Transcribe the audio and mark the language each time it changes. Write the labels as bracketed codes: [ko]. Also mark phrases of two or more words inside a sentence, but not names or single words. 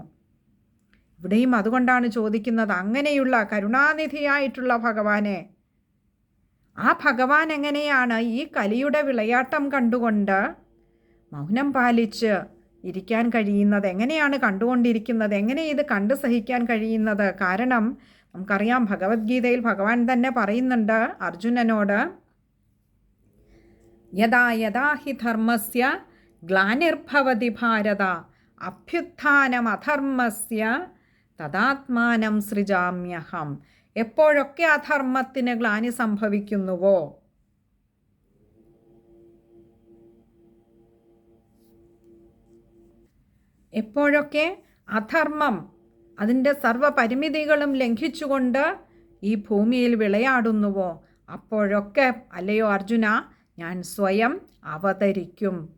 [ml] ഇവിടെയും അതുകൊണ്ടാണ് ചോദിക്കുന്നത്, അങ്ങനെയുള്ള കരുണാനിധിയായിട്ടുള്ള ഭഗവാനെ, ആ ഭഗവാൻ എങ്ങനെയാണ് ഈ കലിയുടെ വിളയാട്ടം കണ്ടുകൊണ്ട് മൗനം പാലിച്ച് ഇരിക്കാൻ കഴിയുന്നത്? എങ്ങനെയാണ് കണ്ടുകൊണ്ടിരിക്കുന്നത്? എങ്ങനെ ഇത് കണ്ടു സഹിക്കാൻ കഴിയുന്നത്? കാരണം നമുക്കറിയാം, ഭഗവത്ഗീതയിൽ ഭഗവാൻ തന്നെ പറയുന്നുണ്ട് അർജുനനോട്, [sa] യഥാ യഥാ ഹി ധർമ്മസ്യ ഗ്ലാനിർഭവതി ഭാരത അഭ്യുത്ഥാനമധർമ്മസ്യ തദാത്മാനം സൃജാമ്യഹം. [ml] എപ്പോഴൊക്കെ അധർമ്മത്തിന് ഗ്ലാനി സംഭവിക്കുന്നുവോ, എപ്പോഴൊക്കെ അധർമ്മം അതിൻ്റെ സർവ്വപരിമിതികളും ലംഘിച്ചുകൊണ്ട് ഈ ഭൂമിയിൽ വിളയാടുന്നുവോ, അപ്പോഴൊക്കെ അല്ലയോ അർജുന, ഞാൻ സ്വയം അവതരിക്കും.